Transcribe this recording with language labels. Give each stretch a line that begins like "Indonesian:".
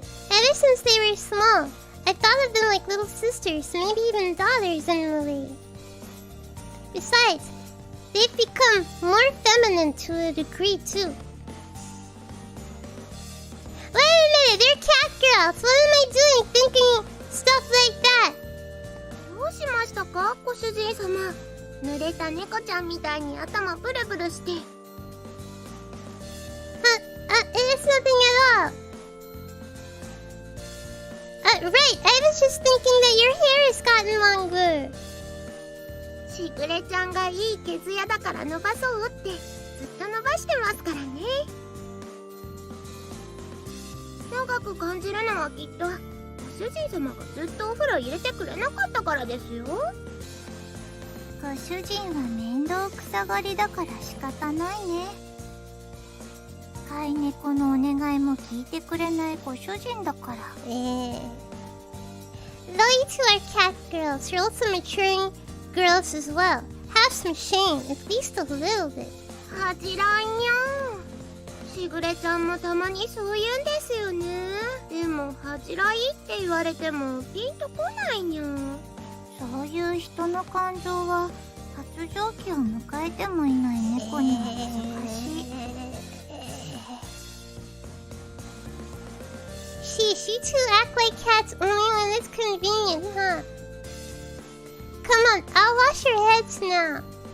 English: Ever since they were small, I thought of them like little sisters, maybe even daughters in a way. Besides, they've become more feminine to a degree too. Wait a minute, they're catgirls! What am I doing thinking stuff like that?
Japanese: どうしましたか、ご主人様。濡れた猫ちゃんみたいに頭ブルブルして。
English: It's nothing at all. right. I was just thinking that your hair has gotten longer.
Japanese: しぐれちゃんがいい毛艶だから伸ばそうってずっと伸ばしてますからね。長く感じるのはきっとご主人様がずっとお風呂入れてくれなかったからですよ。ご主人は面倒くさがりだから仕方ないね。飼い猫のお願いも聞いてくれないご主人だから。
English: Though you two are catgirls, you're also maturing girls as well. Have some shame, at least a little bit.
Japanese: 恥じらんにゃん。しぐれちゃんもたまにそう言うんですよね。でも恥じらいって言われてもピンとこないにゃん。そういう人の感情は発情期を迎えてもいない猫には難しい。
English: Sheesh, you two act like cats only when it's convenient, huh? Come on, I'll wash your heads now.